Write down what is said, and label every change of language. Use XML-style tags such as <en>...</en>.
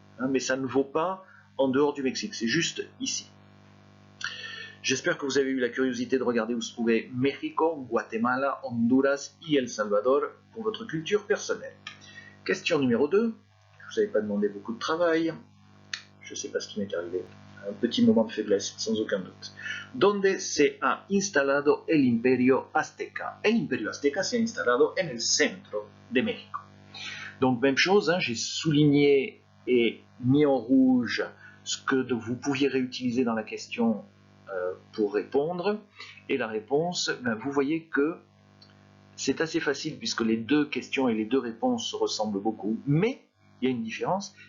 <fr>Mais ça ne vaut pas en dehors du Mexique, c'est juste ici. J'espère que vous avez eu la curiosité de regarder où se trouvait México, Guatemala, Honduras y El Salvador pour votre culture personnelle. Question numéro 2. Je ne vous avais pas demandé beaucoup de travail. Je ne sais pas ce qui m'est arrivé. Un petit moment de faiblesse, sans aucun doute.</fr> <es>¿Dónde se ha instalado el Imperio Azteca? El Imperio Azteca se ha instalado en el centro de México.</es> <fr>Donc même chose, j'ai souligné et mis en rouge ce que vous pouviez réutiliser dans la question pour répondre. Et la réponse, vous voyez que c'est assez facile puisque les deux questions et les deux réponses se ressemblent beaucoup, mais il y a une différence.</fr>